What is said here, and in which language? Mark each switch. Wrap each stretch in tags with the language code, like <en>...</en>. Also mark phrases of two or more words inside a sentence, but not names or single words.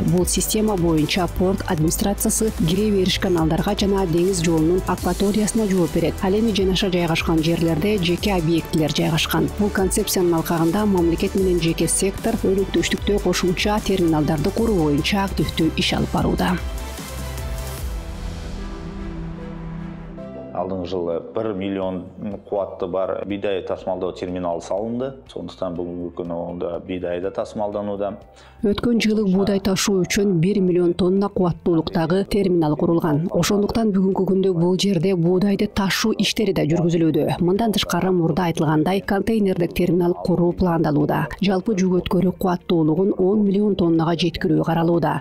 <ky>Бул система боюнча порт администрациясы кире бериш каналдарга жана деңиз жолунун акваториясына жооп берет. Ал эми жанаша жайгашкан жерлерде жеке объектилер жайгашкан. Бул концепциянын алкагында мамлекет менен жеке сектор өнөктөштүктө кошумча терминалдарды куруу боюнча активдүү иш алып барууда.</ky> <kk>Алдыңғы жылы 1 миллион қуатты бар бидай тасымалдау терминалы салынды. Сондықтан бүгінгі күні онда бидай да тасымалдануда.</kk> <ky>Өткөн жылы буудай ташуу үчүн 1 миллион тонна кубаттуулуктагы терминал курулган. Ошондуктан бүгүнкү күндө бул жерде буудайды ташуу иштери да жүргүзүлүүдө. Мындан тышкары мурда айтылгандай контейнердик терминал куруу пландалууда. Жалпы жүк өткөрүү кубаттуулугун 10 миллион тоннага жеткирүү каралууда.</ky>